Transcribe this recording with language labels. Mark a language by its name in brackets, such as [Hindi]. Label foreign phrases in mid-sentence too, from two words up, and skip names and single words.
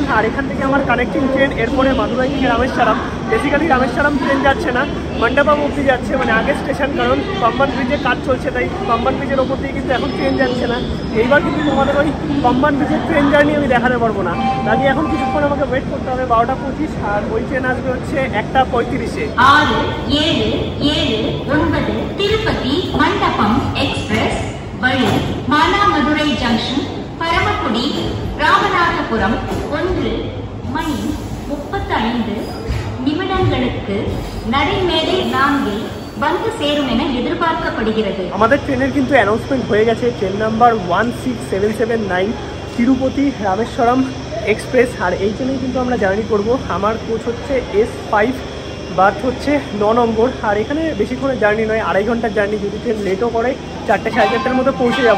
[Bangla] আর এখান থেকে আমার কানেক্টিং ট্রেন, এরপরে মাদুরাই থেকে রামেশ্বরম। বেসিক্যালি রামেশ্বরম ট্রেন যাচ্ছে না, মণ্ডপম অব্দি যাচ্ছে, মানে আগের স্টেশন, কারণ পাম্বান ব্রিজের কাজ চলছে, তাই পাম্বান ব্রিজের ওপর দিয়ে কিন্তু এখন ট্রেন যাচ্ছে না। এইবার কিন্তু তোমাদের ওই পাম্বান ব্রিজের ট্রেন জার্নি আমি দেখাতে পারবো না, তাই এখন কিছুক্ষণ আমাকে ওয়েট করতে হবে 12:25। আর ওই ট্রেন আসবে হচ্ছে 1:35-এ। [Tamil] 6, 7, 7, 9 তিরুপতি মণ্ডপম এক্সপ্রেস வழி மானாமதுரை ஜங்ஷன், பரமக்குடி, ராமநாதபுரம் 1 மணி 35 நிமிடங்களுக்கு நடைமேடை 4 வந்து சேரும் என எதிர்பார்க்கப்படுகிறது। [Bangla] আমাদের ট্রেনের কিন্তু অ্যানাউন্সমেন্ট হয়ে গেছে, ট্রেন নাম্বার 16779 তিরুপতি রামেশ্বরম এক্সপ্রেস। আর এই ট্রেনেই কিন্তু আমরা জার্নি করব। আমার কোচ হচ্ছে S5, বার্থ হচ্ছে 9 নম্বর। আর এখানে বেশিক্ষণের জার্নি নয়, 2.5 ঘন্টার জার্নি। যদি ট্রেন লেটও করে 4টে সাড়ে 4টের মধ্যে পৌঁছে যাবো।